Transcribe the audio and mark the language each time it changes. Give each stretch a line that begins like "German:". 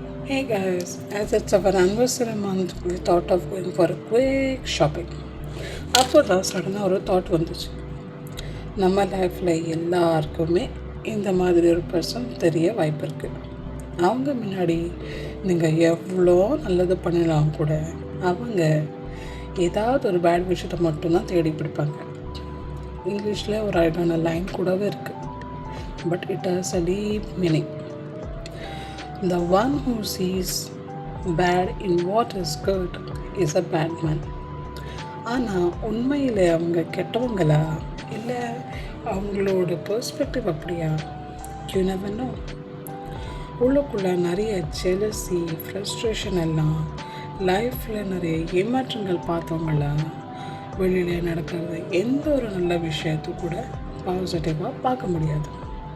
English: Hey guys, as it's our anniversary month, we thought of going for a quick shopping.
Tamil: அப்போ தான் சடனாக ஒரு thought வந்துச்சு. நம்ம லைஃப்பில் எல்லாருக்குமே இந்த மாதிரி ஒரு பர்சன் தெரிய வாய்ப்பு இருக்குது. அவங்க முன்னாடி நீங்கள் எவ்வளோ நல்லது பண்ணினாலும் கூட அவங்க ஏதாவது ஒரு பேட் விஷயத்தை மட்டும்தான் தேடி பிடிப்பாங்க. இங்கிலீஷில் ஒரு அழகான லைன் கூடவே இருக்குது.
English: But it has a deep meaning. The one who sees bad in what is good is a bad man.
Tamil: ஆனால் உண்மையில் அவங்க கெட்டவங்களா இல்லை அவங்களோட பெர்ஸ்பெக்டிவ் அப்படியா?
English: You never know.
Tamil: உள்ளுக்குள்ளே நிறைய ஜெலசி, ஃப்ரஸ்ட்ரேஷன் எல்லாம் லைஃப்பில் நிறைய ஏமாற்றங்கள் பார்த்தவங்களா வெளியில் நடக்கிறது எந்த ஒரு நல்ல விஷயத்தை கூட பாசிட்டிவாக பார்க்க முடியாது.